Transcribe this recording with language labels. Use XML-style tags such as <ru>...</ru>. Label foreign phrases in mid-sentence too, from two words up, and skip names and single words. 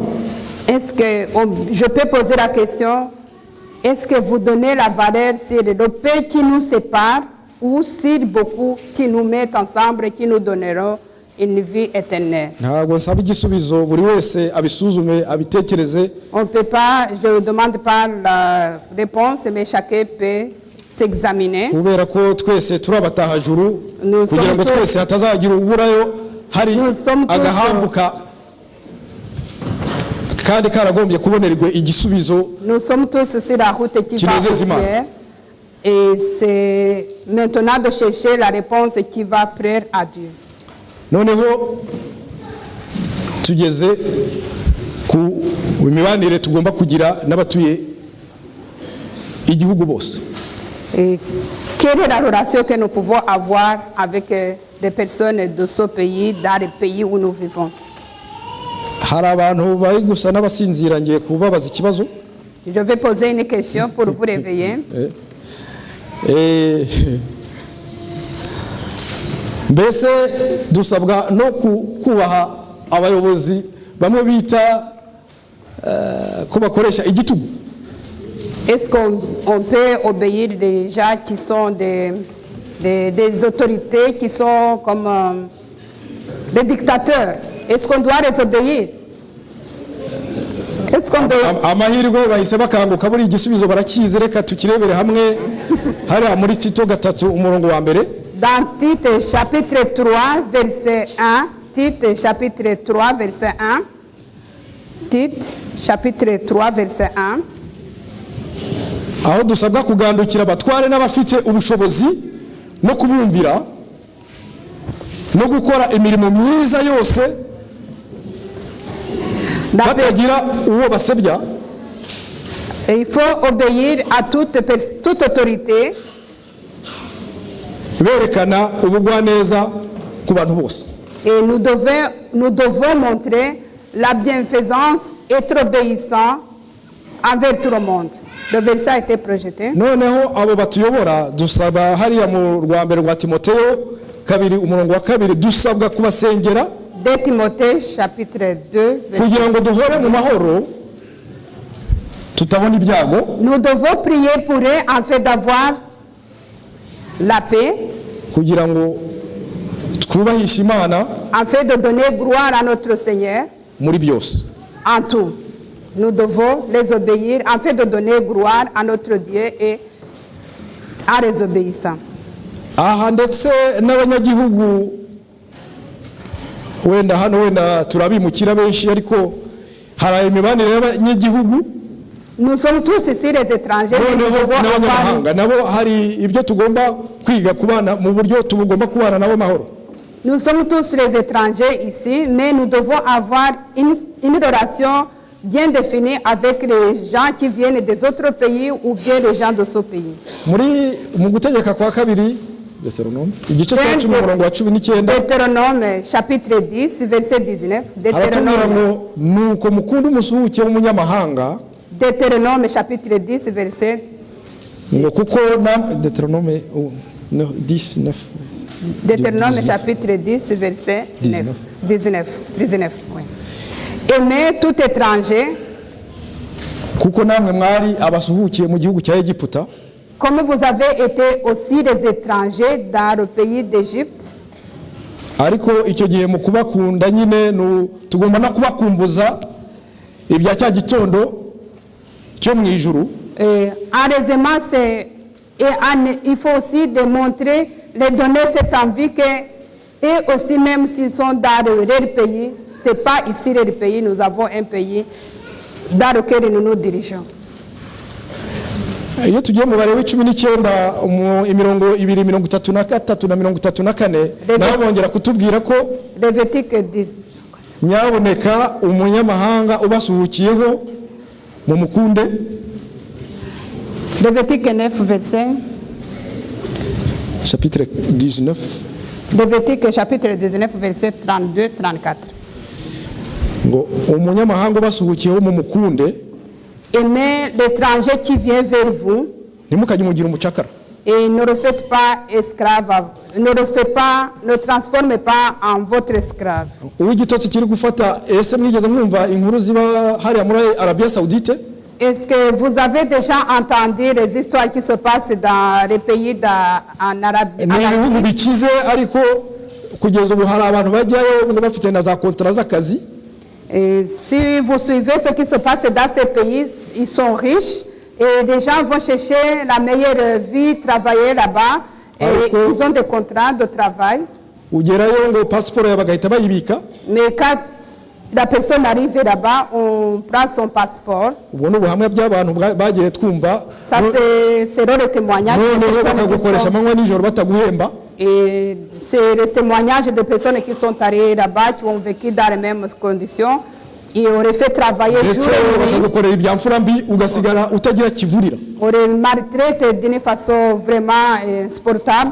<fr>Est-ce que je peux poser la question, est-ce que vous donnez la valeur sur le peu qui nous sépare ou sur beaucoup qui nous mettent ensemble et qui nous donneront une vie éternelle?</fr> <rw>Ntabwo nsaba igisubizo, buri wese abisuzume abitekereze.</rw> <fr>On peut pas, je ne demande pas la réponse, mais chacun peut s'examiner.</fr> <rw>Kubera ko twese turi abatahajuru, kugira ngo twese hatazagira uburayo hari agahambuka kandi karagombye kubonerwa igisubizo.</rw> <fr>Nous sommes tous sur la route qui va au ciel. Et c'est maintenant de chercher la réponse qui va plaire à Dieu.</fr> <rw>Noneho tugeze ku imibanire tugomba kugira n'abatuye igihugu bose.</rw> <fr>Et quelle est la relation que nous pouvons avoir avec des personnes de ce pays, dans les pays où nous vivons?</fr> <rw>Hari abantu bari gusa n'abasinzira, ngiye kubabaza ikibazo.</rw> <fr>Je vais poser une question pour vous réveiller.</fr> <rw>mbese dusabwa no kubaha abayobozi bamwe bita ko bakoresha igitugu.</rw> <fr>Est-ce qu'on peut obéir des gens qui sont des autorités qui sont comme des dictateurs? Est-ce qu'on doit les obéir? Est-ce qu'on doit...</fr> <rw>amahirwe bahise bakanguka buri igisubizo barakizi, reka tukirebere hamwe hariya muri Tito 3 umurongo wa mbere.</rw> <fr>Dans Tite chapitre 3 verset 1, Tite chapitre 3 verset 1, Tite chapitre 3 verset 1,</fr> <rw>aho dusabwa kugandukira abatware n'abafite ubushobozi no kubumvira no gukora imirimo myiza yose batagira uwo basebya.</rw> <fr>il faut obéir à toute autorité,</fr> <rw>berekana ubugwaneza ku bantu bose.</rw> <fr>et nous devons montrer la bienfaisance, être obéissant envers tout le monde. Le verset a été projeté.</fr> <rw>Noneho abo batuyobora dusaba hariya mu rwambere rwa Timoteyo 2 umurongo wa 2 dusabwa kubasengera</rw> <fr>2 Timothée chapitre 2</fr> <rw>kugira ngo duhore mu mahoro tutabona ibyago.</rw> <fr>Nous devons prier pour eux afin d'avoir la paix,</fr> <rw>kugira ngo twubahishe Imana</rw> <fr>afin de donner gloire à notre Seigneur</fr> <rw>muri byose.</rw> <fr>en tout. Nous devons les obéir afin de donner gloire à notre Dieu et à les obéissants.</fr> <rw>Aha ndetse n'abanyagihugu wenda hano wenda turabimukira benshi, ariko hari imibanire y'abanyagihugu.</rw> <fr>Nous sommes tous ici les étrangers, mais nous devons</fr> <rw>n'abanyamahanga nabo hari ibyo tugomba kwiga kubana mu buryo tugomba kubana nabo mahoro.</rw> <fr>Nous sommes tous les étrangers ici, mais nous devons avoir une relation bien définie avec les gens qui viennent des autres pays ou bien les gens de ce pays.</fr> <rw>Mu gutegeka kwa kabiri Deutéronome igice cya 10 umurongo wa 19.</rw> <fr>Deutéronome chapitre 10 verset 19.</fr> <rw>Deutéronome nuko mukunda umusuhuke w'umunyamahanga.</rw> <fr>Deutéronome chapitre 10 verset</fr> <rw>ngo kuko Deutéronome 19.</rw> <fr>Deutéronome chapitre 10 verset 19. Oui. Aimez tout étranger</fr> <rw>kuko namwe mwari abasuhukiye mu gihugu cya Egiputa,</rw> <fr>comme vous avez été aussi des étrangers dans le pays d'Égypte.</fr> <rw>ariko icyo gihe mu kubakunda nyine tugomba no kubakumbuza ibya cya gitondo cyo mu ijuru.</rw> <fr>Heureusement, il faut aussi démontrer, les donner cette envie que, et aussi même s'ils sont dans leur pays, ce n'est pas ici leur pays, nous avons un pays dans lequel nous nous dirigeons.</fr> <rw>Iyo tugiye mu bare w'19 imirongo 233 na 34 nabo bongera kutubwira ko</rw> <fr>Lévitique 10.</fr> <rw>nyaboneka umunyamahanga ubasuhukiyeho mu mukunde.</rw> <fr>Lévitique 9 verset. Chapitre 19. Lévitique chapitre 19 verset 32-34.</fr> <rw>ngo umunyamahanga ubasuhukiyeho mu mukunde.</rw> <fr>Aimez l'étranger qui vient vers vous.</fr> <rw>Ntimukajye mugira umucakara.</rw> <fr>Et ne le faites pas esclave, ne transformez pas en votre esclave.</fr> <rw>Uw'igitotsi kiri gufata ese mwigeze mwumva inkuru ziba hariya muri Arabie Saoudite?</rw> <fr>Est-ce que vous avez déjà entendu les histoires qui se passent dans les pays en Arabie?</fr> <rw>Ni ibihugu bikize ariko kugeza ubu hari abantu bajyayo ngo bafite na za kontra z'akazi.</rw> <fr>Si vous suivez ce qui se passe dans ces pays, ils sont riches et les gens vont chercher la meilleure vie, travailler là-bas et ils ont des contrats de travail.</fr> <rw>Ugerayo ngo passport bagahita bayibika.</rw> <fr>Mais quand la personne arrive là-bas, on prend son passeport. Ubwo n'ubuhamya by'abantu bagiye twumva. Ça c'est le témoignage de personnes. Et c'est le témoignage de personnes qui sont allées là-bas, qui ont vécu dans les mêmes conditions. Ils auraient fait travailler jour et nuit. Auraient maltraité d'une façon vraiment insupportable.</fr>